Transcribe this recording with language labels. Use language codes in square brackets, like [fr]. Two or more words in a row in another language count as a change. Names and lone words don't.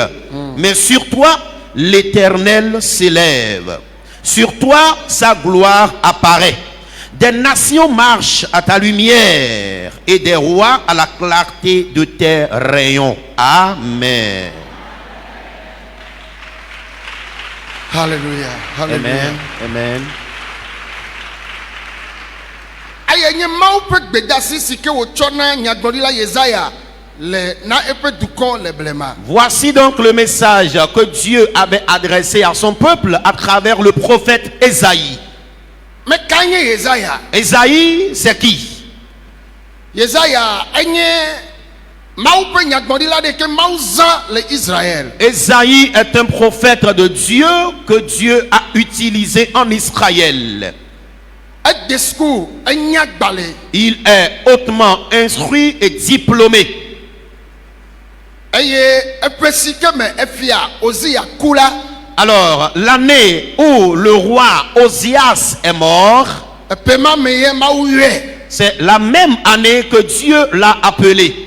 [fr] Mais sur toi, l'Éternel s'élève. Sur toi, sa gloire apparaît. Des nations marchent à ta lumière et des rois à la clarté de tes rayons. Amen. Alléluia. Amen. Amen. [ee] Aye nye Mawu ƒe gbedasi si ke wotsɔ na nyagblɔɖila Yesaya le na eƒe dukɔ le blema. [fr] Voici donc le message que Dieu avait adressé à son peuple à travers le prophète Ésaïe. Mais quand Yesaya? Ésaïe, c'est qui? [ee] Yesaya enye Mawu ƒe nyagblɔɖila ɖe ke Mawu zã le Israël. [fr] Ésaïe est un prophète de Dieu que Dieu a utilisé en Israël. Il est hautement instruit et diplômé. Alors, l'année où le roi Osias est mort, c'est la même année que Dieu l'a appelé.